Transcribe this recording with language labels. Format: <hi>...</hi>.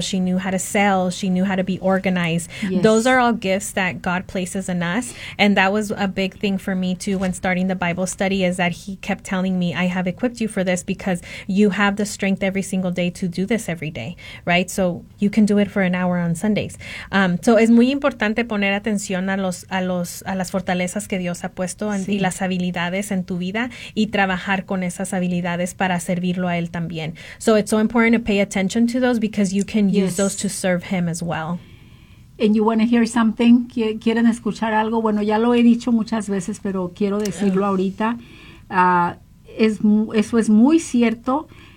<en>She knew how to sell. She knew how to be organized. Yes. Those are all gifts that God places in us. And that was a big thing for me too when starting the Bible study, is that he kept telling me, I have equipped you for this because you have the strength every single day to do this every day, right? So you can do it for an hour on Sundays.</en> <es>So es muy importante poner atención a las fortalezas que Dios ha puesto y las habilidades en tu vida y trabajar con esas habilidades para servirlo a él también.</es> <en>So it's so important to pay attention to those because you can use those to serve him as well. And you want to hear something?</en> <es>¿Quieren escuchar algo? Bueno, ya lo he dicho muchas veces, pero quiero decirlo ahorita. Eso es muy cierto.</es>